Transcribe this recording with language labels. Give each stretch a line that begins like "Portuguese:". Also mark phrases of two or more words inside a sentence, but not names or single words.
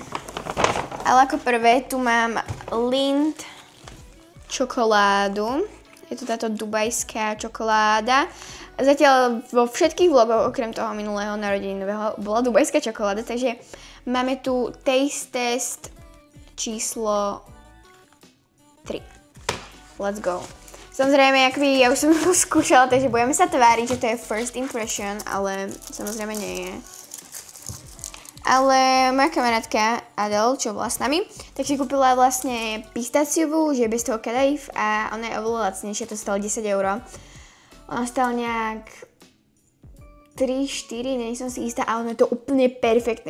Slovak: Ale ako prvé tu mám Lindt čokoládu. Je to táto dubajská čokoláda. Zatiaľ vo všetkých vlogoch, okrem toho minulého narodeninového, bola dubajská čokoláda, takže máme tu
English: Taste Test
Slovak: číslo 3.
English: Let's go.
Slovak: Samozrejme, akoby ja už som to skúšala, takže budeme sa tváriť, že to je
English: first impression,
Slovak: ale samozrejme nie je. Ale moja kamarátka Adele, čo bola s nami, tak si kúpila vlastne pistáciovú, že je bez toho kadaif a ona je oveľa lacnejšia, to stalo 10 €. Ona stala nejak 3-4, nie som si istá, ale je to úplne perfektné.